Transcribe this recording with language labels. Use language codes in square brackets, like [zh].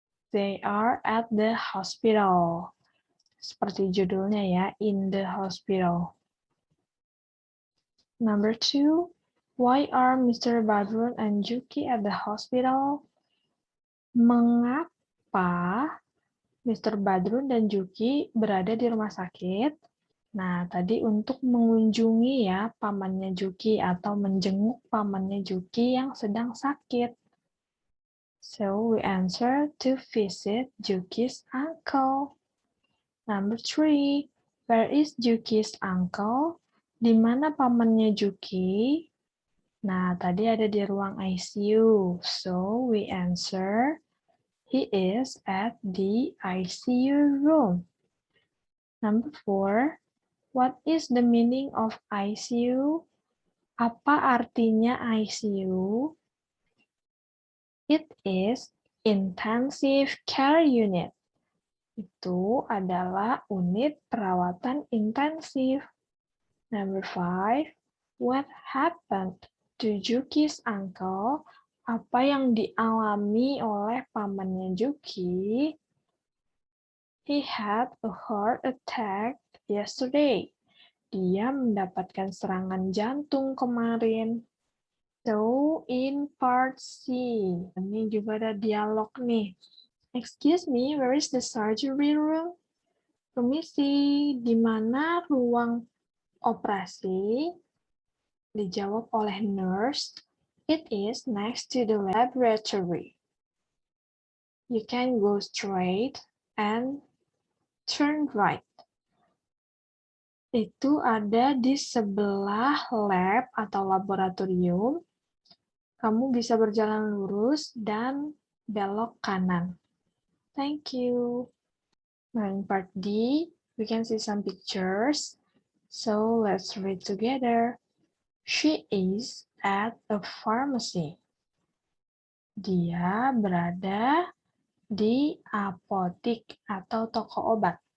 [en] They are at the hospital. [id] Seperti judulnya ya, [en] in the hospital. Number 2, why are Mr. Badrun and Juki at the hospital? [id] Mengapa Mr. Badrun dan Juki berada di rumah sakit? Nah, tadi untuk mengunjungi ya pamannya Juki atau menjenguk pamannya Juki yang sedang sakit. [en] So, we answer to visit Juki's uncle. Number 3, where is Juki's uncle? [id] Di mana pamannya Juki? Nah, tadi ada di ruang ICU. [en] So, we answer, he is at the ICU room. Number 4, what is the meaning of ICU? [id] Apa artinya [en] ICU? It is intensive care unit. [id] Itu adalah unit perawatan intensif. [en] Number 5, what happened to Juki's uncle? [id] Apa yang dialami oleh pamannya Juki? [en] He had a heart attack yesterday. [id] Dia mendapatkan serangan jantung kemarin. [en] So, in part C, [id] ini juga ada dialog nih. [en] Excuse me, where is the surgery room? [id] Permisi, di mana ruang operasi? Dijawab oleh [en] nurse, it is next to the laboratory. You can go straight and turn right. [id] Itu ada di sebelah lab atau laboratorium. Kamu bisa berjalan lurus dan belok kanan. [en] Thank you. Now in part D, we can see some pictures. So let's read together. She is at a pharmacy. [id] Dia berada di apotik atau toko obat.